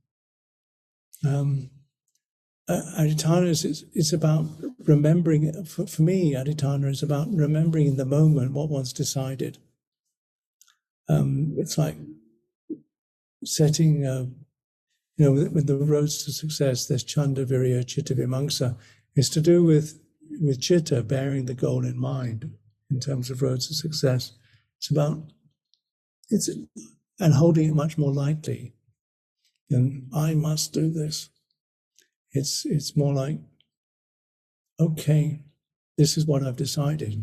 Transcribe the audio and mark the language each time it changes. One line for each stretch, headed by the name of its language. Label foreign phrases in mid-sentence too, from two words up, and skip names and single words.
English: Adhitthana is about remembering. For me, adhitthana is about remembering in the moment what one's decided. It's like setting, with the roads to success, there's
Pali: chanda, virya, chitta, vimamsa.
English: It's to do with chitta, bearing the goal in mind in terms of roads to success. And holding it much more lightly than I must do this. It's more like okay, this is what I've decided.